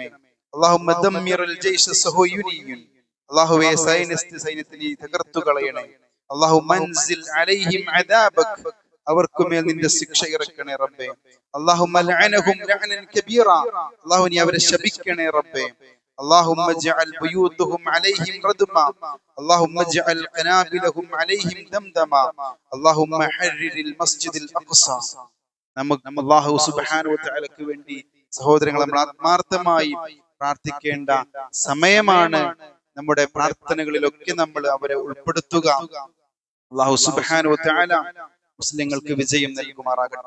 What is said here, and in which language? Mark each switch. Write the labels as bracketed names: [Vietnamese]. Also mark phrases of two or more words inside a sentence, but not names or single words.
[Arabic] اللهم دمر الجيش الصهيوني. [Malayalam] അല്ലാഹുവേ, സയനിസ്റ്റ് സൈന്യത്തെ നീ തകർത്തു കളയണേ. [Arabic] اللهم أنزل عليهم عذابك. [Malayalam] അവർക്ക് മേൽ നിന്റെ ശിക്ഷ ഇറക്കണേ റബ്ബേ. [Arabic] اللهم العنهم لعنا كبيرا. [Malayalam] അല്ലാഹു, നീ അവരെ ശപിക്കണേ റബ്ബേ. [Arabic] اللهم اجعل بيوتهم عليهم ردما. اللهم اجعل قنابلهم عليهم دمدما. اللهم حرر المسجد الاقصى. [Malayalam] നമുക്ക് [Arabic] الله سبحانه وتعالى [Malayalam] വേണ്ടി സഹോദരങ്ങളെ നമ്മൾ ആത്മാർത്ഥമായി പ്രാർത്ഥിക്കേണ്ട സമയമാണ്. നമ്മുടെ പ്രാർത്ഥനകളിലൊക്കെ നമ്മൾ അവരെ ഉൾപ്പെടുത്തുക. [Arabic] الله سبحانه وتعالى [Malayalam] മുസ്ലിങ്ങൾക്ക് വിജയം നൽകുമാറാകട്ടെ.